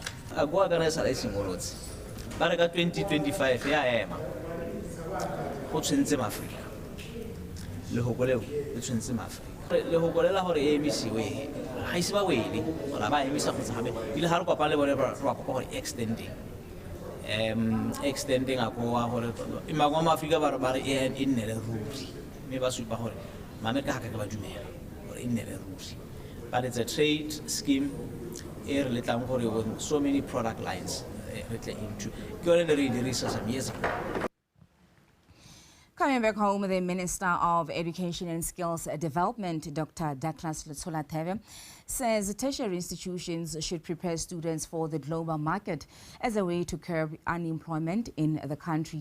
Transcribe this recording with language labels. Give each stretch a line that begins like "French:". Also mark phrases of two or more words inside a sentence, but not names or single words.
Tswana: A go organisa la simolotse ba re ka 2025 ya ema go tshwentse Maafrika le go goleo le tshwentse Maafrika le go golela gore e emisiwe ga ise ba wele gore ba emisa go tsabe ile ga re kopana le bone ba kopa gore extending a go wa gore imagwa Maafrika ba re e nnele ruri me ba supa gore Mamerika ga ka ba dumela gore e nnele ruri.
English: But it's a trade scheme with so many product lines into. Some years ago. Coming back home, the Minister of Education and Skills Development, Dr. Dikgang, says tertiary institutions should prepare students for the global market as a way to curb unemployment in the country.